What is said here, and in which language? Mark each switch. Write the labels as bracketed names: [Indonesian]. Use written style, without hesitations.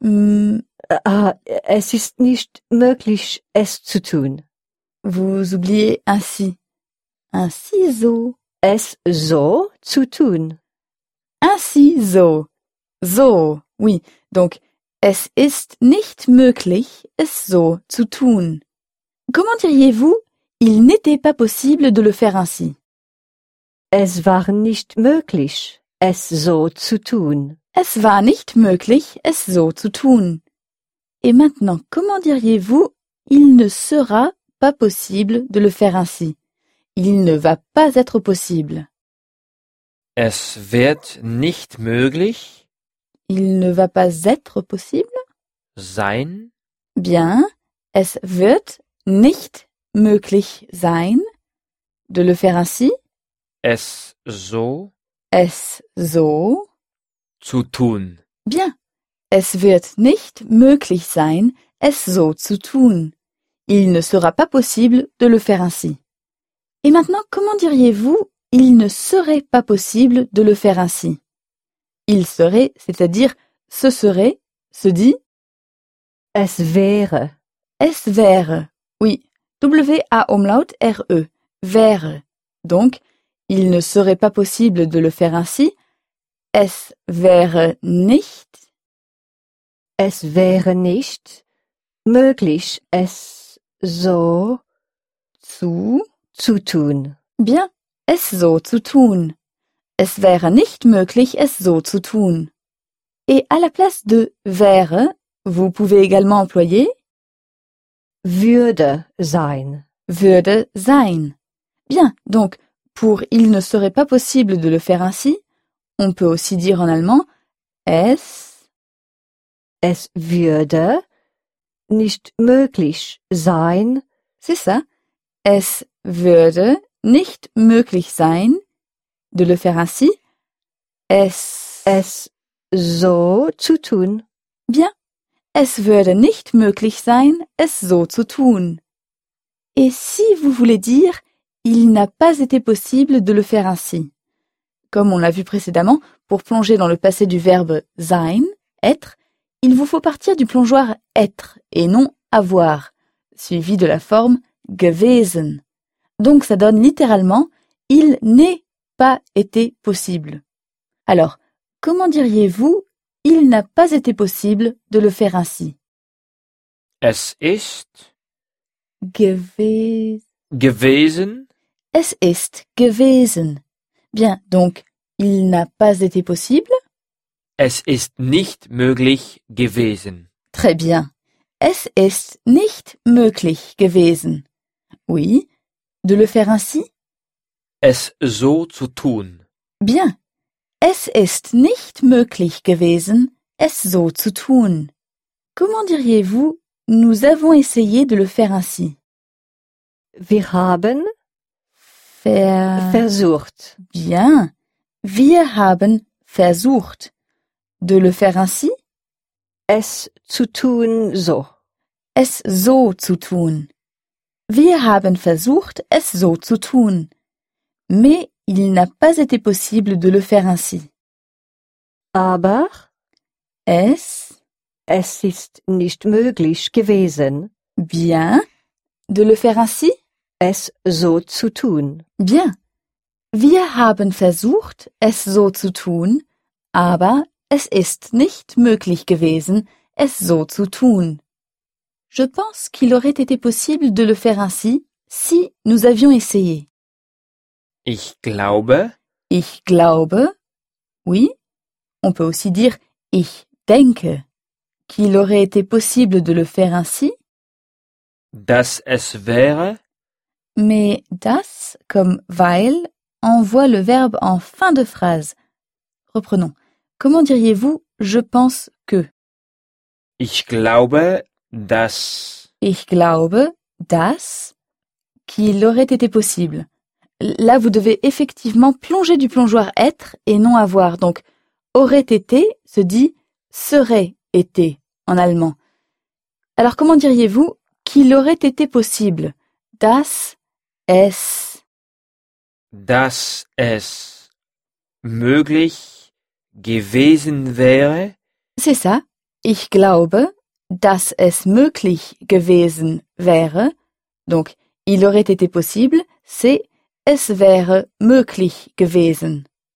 [German] Es ist nicht möglich, es zu tun. [French] Vous oubliez ainsi. Ainsi [German] so. Es so zu tun. [French] Ainsi [German] so. So. [French] Oui. Donc, [German] es ist nicht möglich, es so zu tun. [French] Comment diriez-vous, il n'était pas possible de le faire ainsi? [German] Es war nicht möglich, es so zu tun. Es war nicht möglich, es so zu tun. [French] Et maintenant, comment diriez-vous, il ne sera pas possible de le faire ainsi? Il ne va pas être possible. [German] Es wird nicht möglich. [French] Il ne va pas être possible. [German] Sein. [French] Bien. [German] Es wird nicht möglich sein. [French] De le faire ainsi. [German] Es so. Es so. Zu tun. [French] Bien. [German] Es wird nicht möglich sein, es so zu tun. [French] Il ne sera pas possible de le faire ainsi. Et maintenant, comment diriez-vous, il ne serait pas possible de le faire ainsi? Il serait, c'est-à-dire, ce serait, se dit. [German] Es wäre. Es wäre. [French] Oui. [German] W-A-Umlaut R-E. Wäre. [French] Donc, il ne serait pas possible de le faire ainsi. [German] Es wäre nicht. Es wäre nicht möglich, es so zu tun. [French] Bien, [German] es so zu tun. Es wäre nicht möglich, es so zu tun. [French] Et à la place de [German] wäre, [French] vous pouvez également employer [German] würde sein. Würde sein. [French] Bien, donc, pour il ne serait pas possible de le faire ainsi, on peut aussi dire en allemand [German] es. Es würde nicht möglich sein. [French] C'est ça. [German] Es würde nicht möglich sein. [French] De le faire ainsi. [German] Es so zu tun. [French] Bien. [German] Es würde nicht möglich sein, es so zu tun. [French] Et si vous voulez dire, il n'a pas été possible de le faire ainsi. Comme on l'a vu précédemment, pour plonger dans le passé du verbe sein, être, il vous faut partir du plongeoir « être » et non « avoir », suivi de la forme « [German] gewesen ». [French] Donc ça donne littéralement « il n'est pas été possible ». Alors, comment diriez-vous « il n'a pas été possible de le faire ainsi » ?« [German] Es ist gewesen ». »« Es ist gewesen ». [French] Bien, donc « il n'a pas été possible ». [German] Es ist nicht möglich gewesen. [French] Très bien. [German] Es ist nicht möglich gewesen. [French] Oui. De le faire ainsi? [German] Es so zu tun. [French] Bien. [German] Es ist nicht möglich gewesen, es so zu tun. [French] Comment diriez-vous, nous avons essayé de le faire ainsi? [German] Wir haben versucht. [French] Bien. [German] Wir haben versucht. [French] De le faire ainsi? [German] Es zu tun so. Es so zu tun. Wir haben versucht, es so zu tun. [French] Mais il n'a pas été possible de le faire ainsi. [German] Aber es ist nicht möglich gewesen. [French] Bien. De le faire ainsi? [German] Es so zu tun. [French] Bien. [German] Wir haben versucht, es so zu tun, aber es ist nicht möglich gewesen, es so zu tun. [French] Je pense qu'il aurait été possible de le faire ainsi, si nous avions essayé. [German] Ich glaube. Ich glaube. [French] Oui. On peut aussi dire [German] ich denke. [French] Qu'il aurait été possible de le faire ainsi. [German] Dass es wäre. [French] Mais das, comme weil, envoie le verbe en fin de phrase. Reprenons. Comment diriez-vous « je pense que » ? [German] Ich glaube, dass. Ich glaube, dass. [French] Qu'il aurait été possible. Là, vous devez effectivement plonger du plongeoir « être » et non « avoir ». Donc, « aurait été » se dit « serait été » en allemand. Alors comment diriez-vous qu'il aurait été possible? [German] Das es. Dass es möglich gewesen wäre. [French] C'est ça. [German] Ich glaube, dass es möglich gewesen wäre. [French] Donc, il aurait été possible, c'est [German] es wäre möglich gewesen.